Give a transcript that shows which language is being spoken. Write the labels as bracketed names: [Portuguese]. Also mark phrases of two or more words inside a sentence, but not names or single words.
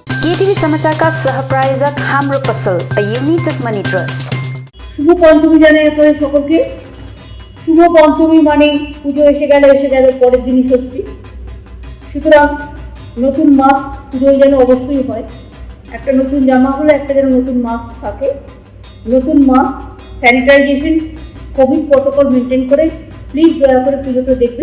[Nepali] केटीभी समाचारका सहप्रायोजक हाम्रो पसल अ युनाइटेड मनी ट्रस्ट। [Bangla] শুভ পঞ্চমী জানাই আপনাদের সকলকে। শুভ পঞ্চমী মানে পুজো এসে গেল পরের দিনই ষষ্ঠী। সুতরাং নতুন মাস পুজোয় যেন অবশ্যই হয়। একটা নতুন জামা হলে একটা যেন নতুন মাস্ক থাকে। নতুন মাস্ক, স্যানিটাইজেশন, [English] Covid protocol maintain [Bangla] করে প্লিজ দয়া করে পুজোটা দেখবেন।